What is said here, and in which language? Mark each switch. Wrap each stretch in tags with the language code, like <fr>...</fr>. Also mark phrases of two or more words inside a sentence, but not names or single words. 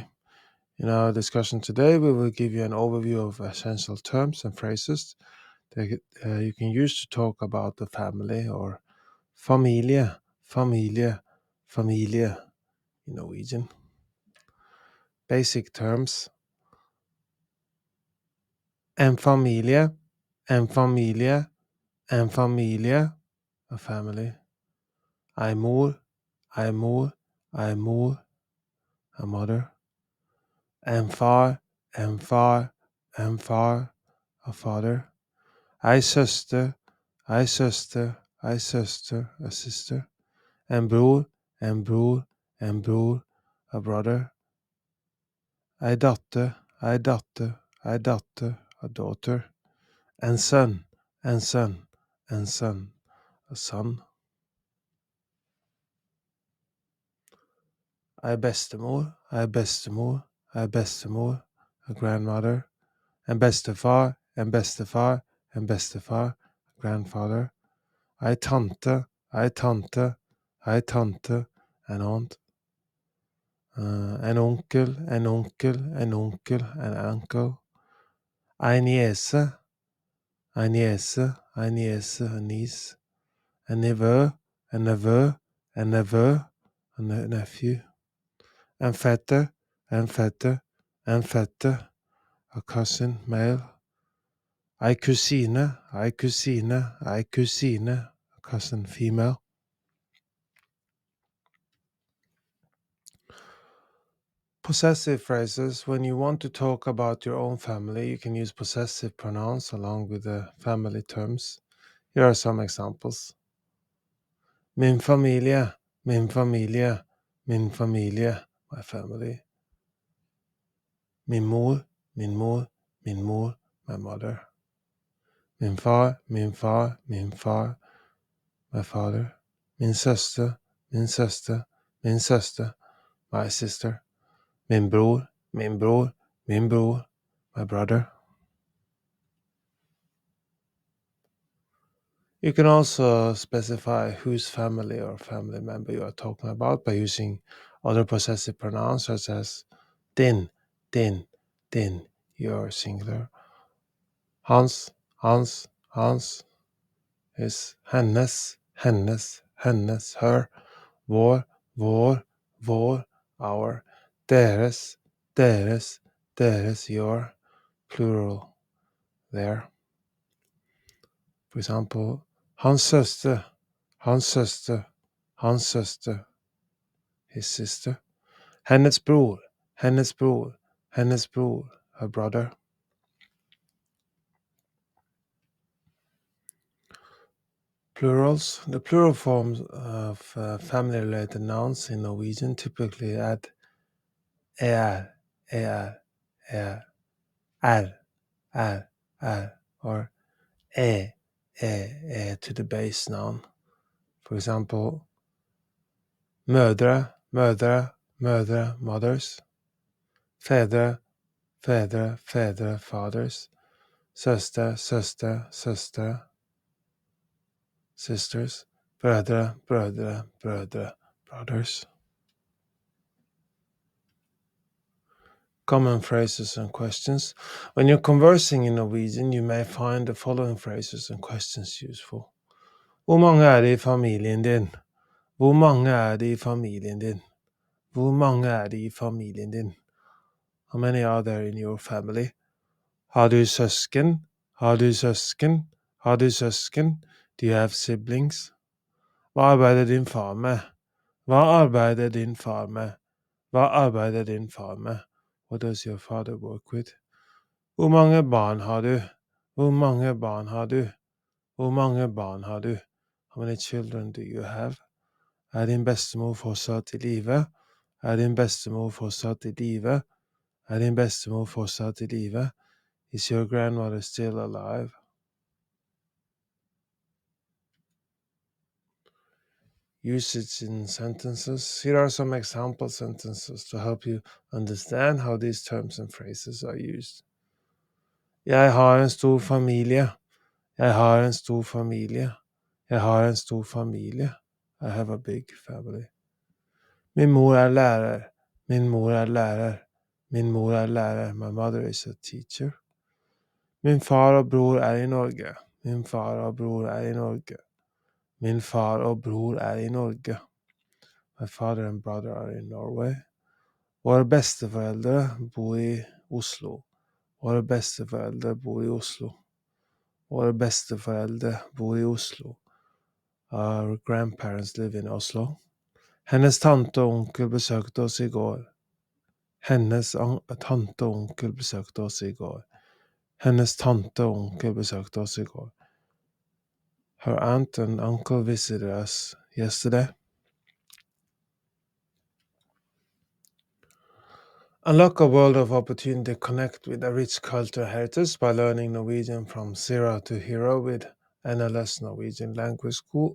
<en>In our discussion today, we will give you an overview of essential terms and phrases that you can use to talk about the family or</en> <no>familie, familie</no> <en>in Norwegian. Basic terms:</en> <no>en familie, en familie, en familie,</no> <en>a family.</en> <no>Ei mor, ei mor, ei mor,</no> <en>a mother.</en> <no>En far, en far, en far,</no> <en>a father.</en> <no>Ei søster, ei søster, ei søster,</no> <en>a sister.</en> <no>En bror, en bror, en bror,</no> <en>a brother.</en> <no>Ei datter, ei datter, ei datter,</no> <en>a daughter.</en> <no>En sønn, en sønn, en sønn,</no> <en>a son.</en> <no>Ei bestemor, ei bestemor, ei bestemor,</no> <en>a grandmother.</en> <no>En bestefar, en bestefar, en bestefar,</no> <en>a grandfather.</en> <no>Ei tante, ei tante, ei tante,</no> <en>an aunt.</en> <no>En onkel, en onkel, en onkel,</no> <en>an uncle.</en> <no>Ei niese, ei niese, ei niese,</no> <en>a niece.</en> <no>En nevø, en nevø, en nevø,</no> <en>a nephew.</en> <no>En fetter, en fetter, en fetter,</no> <en>a cousin, male.</en> <no>Ei kusine, ei kusine, ei kusine,</no> <en>a cousin, female. Possessive phrases. When you want to talk about your own family, you can use possessive pronouns along with the family terms. Here are some examples.</en> <no>Min familie, min familie, min familie,</no> <en>my family.</en> <no>Min mor, min mor, min mor,</no> <en>my mother.</en> <no>Min far, min far, min far,</no> <en>my father.</en> <no>Min søster, min søster, min søster,</no> <en>my sister.</en> <no>Min bror, min bror, min bror,</no> <en>my brother. You can also specify whose family or family member you are talking about by using other possessive pronouns such as</en> <no>din, din, din,</no> <en>your singular.</en> <no>Hans, Hans, Hans is hennes, hennes, hennes, her. Vår, vår, vår,</no> <en>our.</en> <no>Deres, deres, deres,</no> <en>your. Plural, their. For example,</en> <no>hans søster, hans søster, hans søster,</no> <en>his sister.</en> <no>Hennes bror, hennes bror, hennes bror,</no> <en>her brother. Plurals. The plural forms of family-related nouns in Norwegian typically add</en> <no>er, er, er, er,</no> <en>or to the base noun. For example,</en> <no>mødre, mødre, mødre, mothers. Fedre, fedre, fedre, fathers. Søster, søster, søstre, sisters. Brødre, brødre, brødre,</no> <en>brothers. Common phrases and questions. When you're conversing in Norwegian, you may find the following phrases and questions useful.</en> <no>Hvor mange er det i familien din? Hvor mange er det i familien din? Hvor mange er det i familien din?</no> <en>How many are there in your family?</en> <no>Har du søsken? Har du søsken? Har du søsken?</no> <en>Do you have siblings?</en> <no>Hva arbeider din far med? Hva arbeider din far med? Hva arbeider din far med?</no> <en>What does your father work with?</en> <no>Hvor mange barn har du? Hvor mange barn har du? Hvor mange barn har du?</no> <en>How many children do you have?</en> <no>Din bestemor fortsatt i live? Din bestemor fortsatt i live? Din bestemor fortsatt i live?</no> <en>Is your grandmother still alive? Usage in sentences. Here are some example sentences to help you understand how these terms and phrases are used.</en> <no>Jeg har en stor familie. Jeg har en stor familie. Jeg har en stor familie.</no> <en>I have a big family.</en> <no>Min mor er lærer. Min mor er lærer. Min mor er lærer.</no> <en>My mother is a teacher.</en> <no>Min far og bror er i Norge. Min far og bror er i Norge. Min far og bror er i Norge.</no> <en>My father and brother are in Norway.</en> <no>Våre besteforeldre bor i Oslo. Våre besteforeldre bor i Oslo. Våre besteforeldre bor i Oslo.</no> <en>Our grandparents live in Oslo.</en> <no>Hennes tante og onkel besøkte oss i går. Hennes tante og onkel besøkte oss i går. Hennes tante og onkel besøkte oss i går.</no> <en>Her aunt and uncle visited us yesterday. Unlock a world of opportunity to connect with a rich cultural heritage by learning Norwegian from zero to hero with NLS Norwegian Language School.</en>